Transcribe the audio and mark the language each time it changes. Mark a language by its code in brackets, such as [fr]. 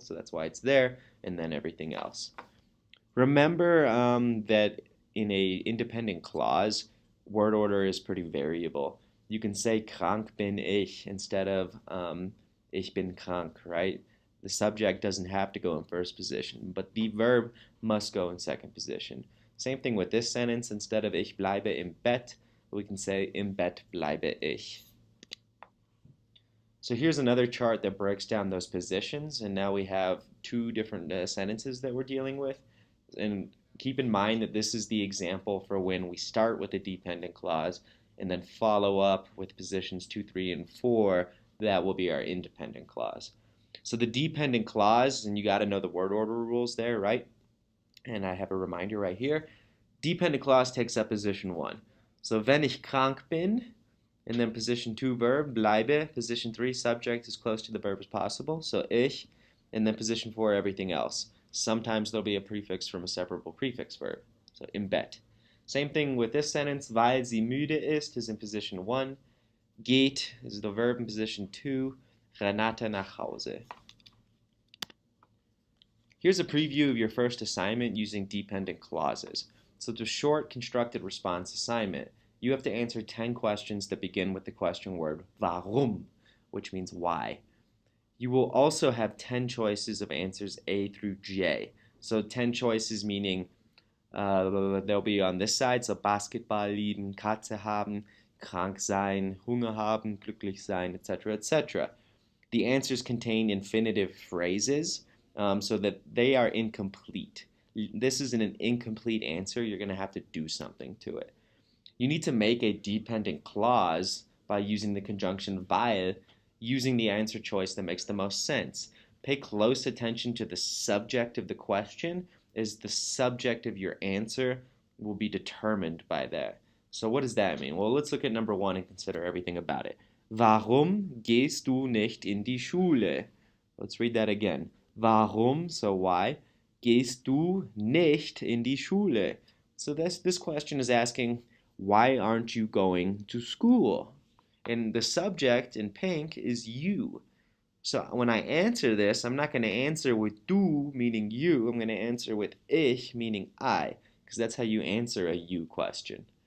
[en] So that's why it's there, and then everything else. Remember that in a independent clause, word order is pretty variable. You can say [de] krank bin ich [en] instead of [de] ich bin krank, [en] right? The subject doesn't have to go in first position, but the verb must go in second position. Same thing with this sentence. Instead of [de] ich bleibe im Bett, [en] we can say [de] im Bett bleibe ich. [en] So here's another chart that breaks down those positions, and now we have two different sentences that we're dealing with. And keep in mind that this is the example for when we start with a dependent clause and then follow up with positions 2, 3, and 4. That will be our independent clause. So the dependent clause, and you got to know the word order rules there, right? And I have a reminder right here. Dependent clause takes up position 1. So [de] wenn ich krank bin, [en] and then position 2 verb, bleibe, position 3 subject as close to the verb as possible, so ich, and then position 4 everything else. Sometimes there'll be a prefix from a separable prefix verb, so [de] im Bett. [en] Same thing with this sentence, [de] weil sie müde ist [en] in position 1, geht is the verb in position 2, Renate [de] nach Hause. [en] Here's a preview of your first assignment using dependent clauses. So it's a short constructed response assignment. You have to answer 10 questions that begin with the question word warum, which means why. You will also have 10 choices of answers A through J. So 10 choices meaning they'll be on this side, so [de] Basketball lieben, Katze haben, krank sein, Hunger haben, glücklich sein, [en] etc., etc. The answers contain infinitive phrases so that they are incomplete. This is an incomplete answer. You're going to have to do something to it. You need to make a dependent clause by using the conjunction weil, using the answer choice that makes the most sense. Pay close attention to the subject of the question, as the subject of your answer will be determined by that. So what does that mean? Well, let's look at number 1 and consider everything about it. [de] Warum gehst du nicht in die Schule? [en] Let's read that again. [de] Warum, [en] so why, [de] gehst du nicht in die Schule? [en] So this question is asking, why aren't you going to school? And the subject in pink is you. So when I answer this, I'm not going to answer with du, meaning you. I'm going to answer with ich, meaning I, because that's how you answer a you question.